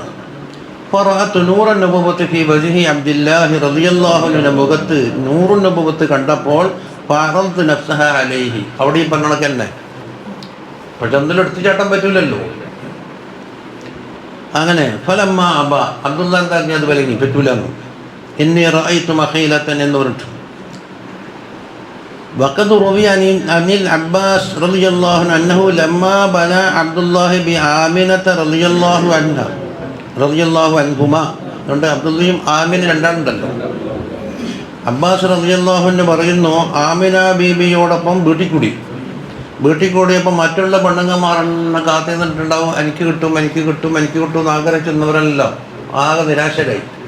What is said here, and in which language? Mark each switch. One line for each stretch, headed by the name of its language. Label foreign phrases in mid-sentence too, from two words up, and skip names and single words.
Arabic: فرأت نور النبوة في وجه عبد الله رضي الله
Malayalam: അൻഹുവിന്റെ മുഖത്ത് നൂറുൻ നബുവത്ത് കണ്ടപ്പോൾ
Arabic: فعرضت نفسها عليه,
Malayalam: അവിടെ ഈ പറഞ്ഞ തന്നെ. പക്ഷെ എന്തെങ്കിലും എടുത്തു ചാട്ടാൻ പറ്റില്ലല്ലോ. അങ്ങനെ
Arabic: فلما أبى,
Malayalam: അബ്ദുള്ള എന്താക്കി അത് വിലങ്ങി, പറ്റൂലെന്ന്.
Arabic: إني رأيت مخيلة
Malayalam: എന്ന് പറഞ്ഞു.
Arabic: وقد روي عن العباس رضي الله عنه أنه لما بنى عبد الله بعامنة رضي الله عنها رضي الله عنهما,
Malayalam: അതുകൊണ്ട് അബ്ദുള്ളയും ആമിന രണ്ടാളുണ്ടല്ലോ. അബ്ബാസ് റളിയല്ലാഹു അൻഹു പറയുന്നു, ആമിന ബീബിയോടൊപ്പം വീട്ടിൽ കൂടിയപ്പോൾ മറ്റുള്ള പെണ്ണുങ്ങന്മാരെണ്ണം കാത്തു നിന്നിട്ടുണ്ടാവും. എനിക്ക് കിട്ടും എന്ന് ആഗ്രഹിച്ചെന്നവരെല്ലാം ആകെ നിരാശരായി.